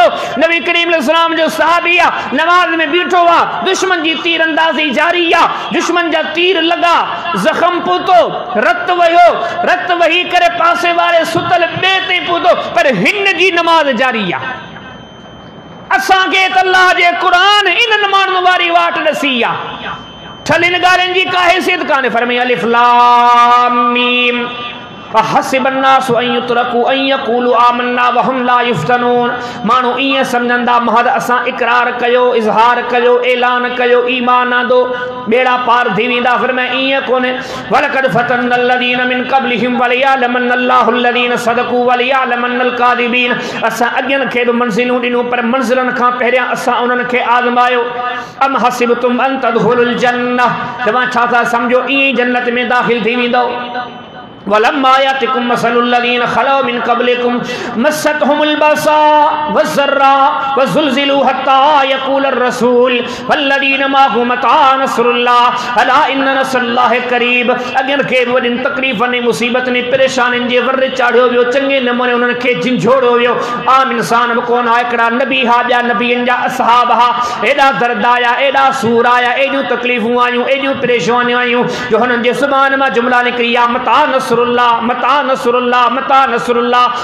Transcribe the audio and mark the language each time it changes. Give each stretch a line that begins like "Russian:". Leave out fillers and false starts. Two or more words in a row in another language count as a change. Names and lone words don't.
Sindhi: नबी करीम अलैहिस्सलाम जो सहाबी आहे, नमाज में बीठो आहे, दुश्मन जी तीर अंदाज़ी जारी आहे, दुश्मन जा तीर लॻा, ज़ख़्म पहुतो, रत वहियो, रत वही करे पासे वारे सुतल ॿिए ते पहुतो, पर हिन जी नमाज जारी आहे। असांखे त अल्लाह जे क़ुरान इन्हनि माण्हुनि वारी वाट ॾसी आहे, ठलिन ॻाल्हियुनि जी का हैसियत कान्हे।
Arabic: फरमाया ألف لام ميم حسب الناس أن يتركوا أن يقولوا آمنا وهم لا يفتنون.
Sindhi: माण्हू ईअं सम्झंदा महज असां इक़रार कयो, इज़हार कयो, ऐलान कयो, ईमान आंदो, बेड़ा पार थी वेंदा। फरमाया ईअं कोन्हे,
Arabic: ولقد فتنا الذين من قبلهم وليعلمن الله الذين صدقوا وليعلمن الكاذبين.
Sindhi: असां अॻियनि खे बि मंज़िलूं ॾिनियूं, पर मंज़िलनि खां पहिरियां असां उन्हनि खे आज़मायो।
Arabic: أم حسبتم أن تدخلوا الجنة,
Sindhi: तव्हां छा था सम्झो ईअं ई जन्नत में दाख़िल थी वेंदो।
Arabic: ولما يأتكم مثل الذين خلوا من قبلكم مستهم البأساء والضراء وزلزلوا حتى يقول الرسول والذين معه متى نصر الله ألا إن نصر الله قريب.
Sindhi: अॻियनि खे वॾियुनि तकलीफ़ुनि, मुसीबतुनि, परेशानियुनि जे वर चाढ़ियो वियो, चङे नमूने उन्हनि खे झिंझोड़ियो वियो। आम इंसान बि कोन आहे, हिकिड़ा नबी हा, ॿिया नबियनि जा असहाब हा, एॾा दर्द आया, एॾा सूर आया, एॾियूं तकलीफ़ूं आयूं, एॾियूं परेशानियूं आयूं, जो हुननि जे ज़ुबान मां जुमला निकिरी आ,
Arabic: متى نصر الله, متى نصر الله, متى نصر الله.